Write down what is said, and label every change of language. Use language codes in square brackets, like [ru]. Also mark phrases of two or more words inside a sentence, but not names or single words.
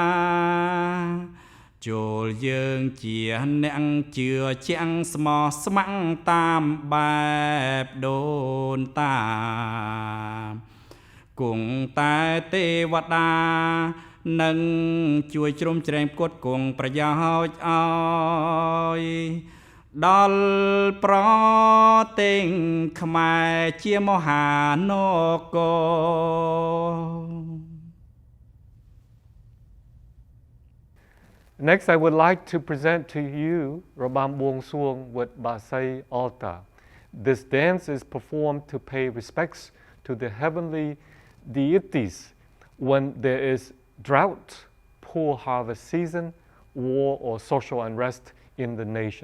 [km] ចូលយើងជាអ្នកជឿជាំងស្មោះស្ម័គ្រតាមបែបដូនតាគង់តែទេវតានឹងជួយជ្រោមជ្រែងផ្គត់ផ្គង់ប្រយោជន៍ឲ្យដល់ប្រទេសខ្មែរជាមហានគរ [en] Next, I would like to present to you Rabam Buong Suong with Basay Alta. This dance is performed to pay respects to the heavenly deities when there is drought, poor harvest season, war, or social unrest in the nation.